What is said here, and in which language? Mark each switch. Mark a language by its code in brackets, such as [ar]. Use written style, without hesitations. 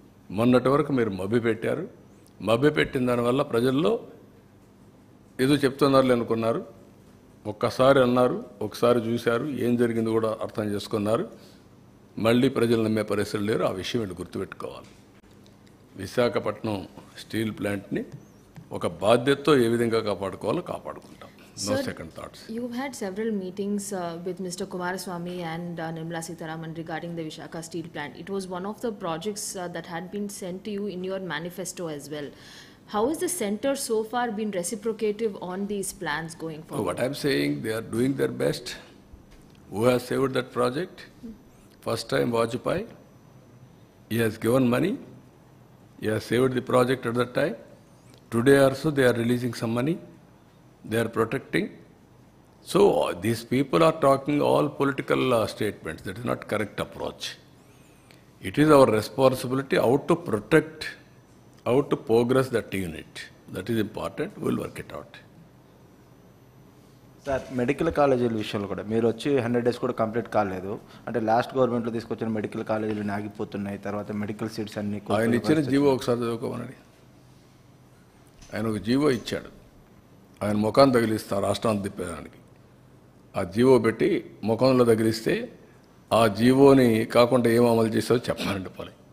[te] మొన్నటి వరకు మీరు మభ్యపెట్టారు. మభ్యపెట్టిన దానివల్ల ప్రజల్లో ఏదో చెప్తున్నారు అనుకున్నారు. ఒక్కసారి అన్నారు, ఒకసారి చూశారు, ఏం జరిగింది కూడా అర్థం చేసుకున్నారు. మళ్ళీ ప్రజలు నమ్మే పరిస్థితులు లేరు. ఆ విషయం వీళ్ళు గుర్తుపెట్టుకోవాలి. విశాఖపట్నం స్టీల్ ప్లాంట్ని ఒక బాధ్యతతో ఏ విధంగా కాపాడుకోవాలో కాపాడుకుంటాం. [en] No second thoughts. You've had several meetings with Mr. Kumaraswamy and Nirmala Sitharaman regarding the Visakhapatnam steel plant. It was one of the projects that had been sent to you in your manifesto as well. How has the centre so far been reciprocative on these plans going forward? What I'm saying, they are doing their best. Who has saved that project? First time Vajpayee. He has given money. He has saved the project at that time. Today also they are releasing some money. They are protecting. So these people are talking all political statements. That is not correct approach. It is our responsibility how to protect, how to progress that unit. That is important. We will work it out. [te] Sir, medical కాలేజీల విషయంలో కూడా మీరు వచ్చి [en] 100 days [te] కూడా complete కాలేదు. అంటే last గవర్నమెంట్లో తీసుకొచ్చిన మెడికల్ కాలేజీలు ఆగిపోతున్నాయి. తర్వాత మెడికల్ సీట్స్ అన్ని ఆయన ఇచ్చిన జీవో ఒకసారి చదువుకోమని. ఆయన ఒక జీవో ఇచ్చాడు. ఆయన ముఖాన్ని తగిలిస్తారు రాష్ట్రాన్ని తిప్పేదానికి. ఆ జీవో పెట్టి ముఖంలో తగిలిస్తే ఆ జీవోని కాకుండా ఏం అమలు చేసావో చెప్పానండి పోలే.